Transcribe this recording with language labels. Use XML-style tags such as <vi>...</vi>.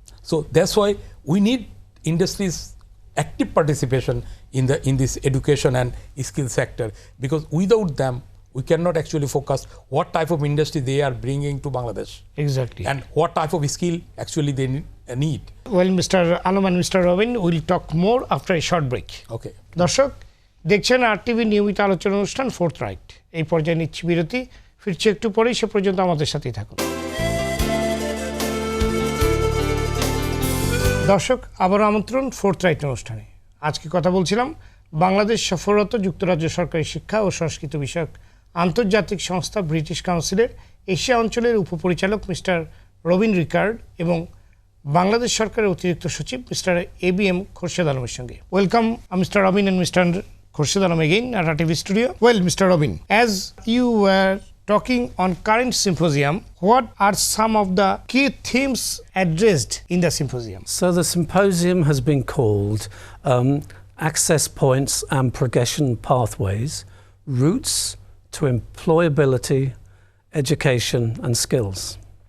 <en>So that's why we need industry's active participation in this education and skill sector, because without them we cannot actually focus what type of industry they are bringing to Bangladesh. Exactly. And what type of skill actually they need. Well, Mr. Alam and Mr. Robin will talk more after a short break. Okay.</en> <bn>দর্শক দেখছেন RTV নিয়মিত আলোচনা অনুষ্ঠান ফোর্থরাইট। এই পর্যায়ে নিচ্ছি বিরতি, ফিরছি একটু পরেই, সে পর্যন্ত আমাদের সাথেই থাকুন। দর্শক আবারও আমন্ত্রণ ফোর্থরাইট অনুষ্ঠানে। আজকে কথা বলছিলাম বাংলাদেশ সফররত যুক্তরাজ্য সরকারি শিক্ষা ও সংস্কৃত বিষয়ক আন্তর্জাতিক সংস্থা ব্রিটিশ কাউন্সিলের এশিয়া অঞ্চলের উপপরিচালক মিস্টার রবিন রিকার্ড এবং বাংলাদেশ সরকারের অতিরিক্ত সচিব মিস্টার ABM খোরশেদ আলমের সঙ্গে।</bn> <en>Welcome mister Robin and Mr. Khorshed Alam again at our TV studio. Well, Mr. Robin, as you were talking on current symposium, what are some of the key themes addressed in the symposium? So the symposium has been called Access Points and Progression Pathways, Routes to Employability, Education and Skills.</en>